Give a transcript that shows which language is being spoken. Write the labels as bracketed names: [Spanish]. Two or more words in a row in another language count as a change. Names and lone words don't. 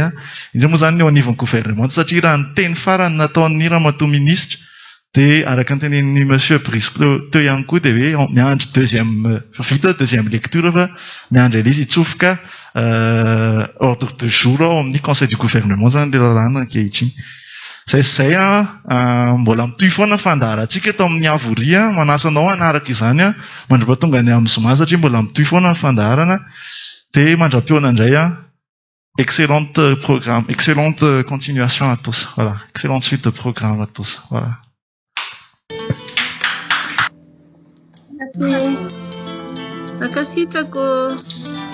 [Malagasy] Indrindra moa zany ny ao anivon'ny gouvernement, satria raha ny teny farany nataon'ny Ramatoa ministre dia araka ny tenenin'ny Monsieur Brice teo ihany koa dia hoe miandry [French] deuxième lecture [Malagasy] fa miandry ilay izy hitsofoka [French] ordre de jour [Malagasy] ao amin'ny [French] conseil du gouvernement [Malagasy] zany ilay lalàna ankehitriny. Zay mbola mitohy foana fandaharantsika eto amin'ny avoria, manasa anao hanaraka izany mandra-pahatonga ny amin'ny zoma satria mbola mitohy foana ny fandaharana. Dia mandra-piona indray, [French] excellente programme, excellente continuation à tous. Voilà, excellente suite de programme à tous. Voilà. [Malay] Terima kasih Cako.